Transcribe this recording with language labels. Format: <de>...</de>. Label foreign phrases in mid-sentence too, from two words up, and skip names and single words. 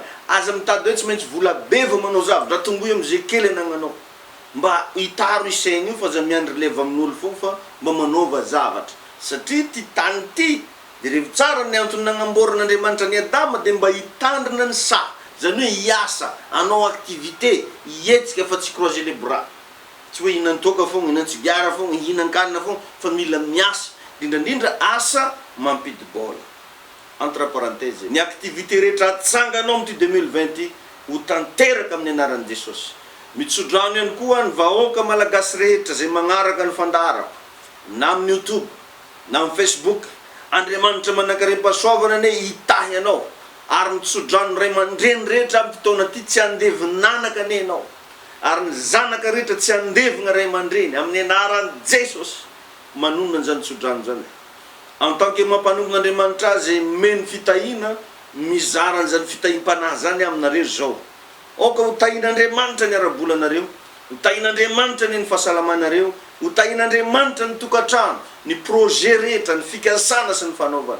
<mg>Aza mitady hoe tsy maintsy vola be vao manao zavatra, tongoy am'izay kely anagnanao. Mba hitaro isaigny io fa za miandry leva amin'olo fogna fa mba manaova zavatra. Satria ty tany ty de rehefa tsara ny antony nagnamboaran'Andriamanitra ny Adama de mba hitandrina ny sa. Zany hoe hiasa, anao activité, hietsika fa tsy</mg> <fr>croiser les bras.</fr> <mg>Tsy hoe hinan-toaka fogna, hinan-tsigara fogna, hinan-kanina fogna, fa mila miasa. Indrindra asa mampidi-bola.</mg> <fr>Entre parenthèses,</fr> <mg>ny activité rehetra atsanganao amin'ity 2020 ho tanteraka amin'ny anaran'i Jesosy. Mitsodrano ihany koa ny vahoaka malagasy rehetra zay magnaraka ny fandarako, na amin'ny YouTube, na amin'ny Facebook. Andriamanitra manankarem-pahasoavana ne hitahy anao, ary mitsodrano ray aman-dreny rehetra amin'ny fotoana ty tsy andevy-nanaka ane anao, ary ny zanaka rehetra tsy andevina ray aman-dreny amin'ny anaran'i Jesosy. Manonona an'izany tsodrano zany.</mg> <fr>En tant que</fr> <mg>mampanombogn'Andriamanitra azy meny fitahina, mizara an'izany fitahim-panahy zany aminareo zao. Oka ho tahin'Andriamanitra ny arabolanareo, hotahin'andriamanitra ny fahasalamanareo, hotahin'andriamanitra ny tokantrano, ny projet rehetra, ny fikasana sy ny fanaovana.</mg>